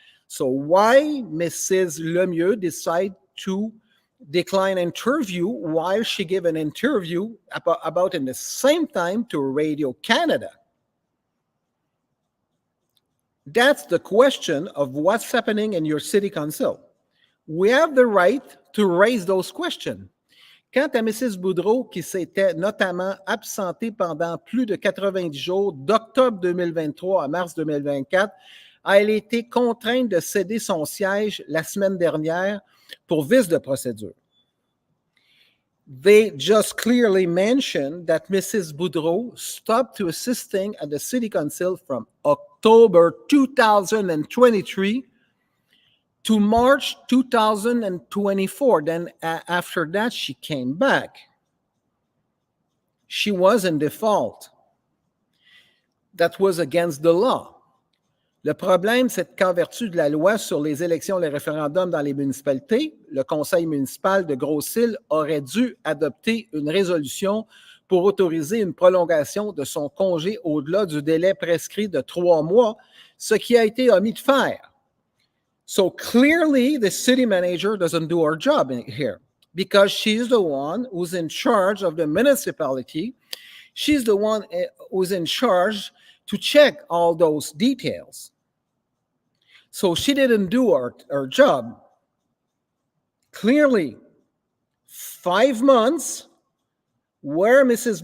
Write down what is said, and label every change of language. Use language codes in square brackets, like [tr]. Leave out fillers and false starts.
[en] So why Mrs. Lemieux decided to decline interview while she gave an interview about in the same time to Radio Canada? That's the question of what's happening in your city council. We have the right to raise those questions. [fr] Quant à Mrs. Boudreau, qui s'était notamment absentée pendant plus de 90 jours, d'octobre 2023 à mars 2024, elle a été contrainte de céder son siège la semaine dernière pour vice de procédure. [en] They just clearly mentioned that Mrs. Boudreau stopped to assisting at the City Council from October 2023 to March 2024. Then after that, she came back. She was in default. That was against the law. [fr] Le problème, c'est qu'en vertu de la loi sur les élections et les référendums dans les municipalités, le conseil municipal de Grosse Île aurait dû adopter une résolution pour autoriser une prolongation de son congé au-delà du délai prescrit de 3 mois, ce qui a été omis de faire. [en] So clearly, the city manager doesn't do her job here because she's the one who's in charge of the municipality. She's the one who's in charge to check all those details. So she didn't do her job. Clearly, 5 months where Mrs.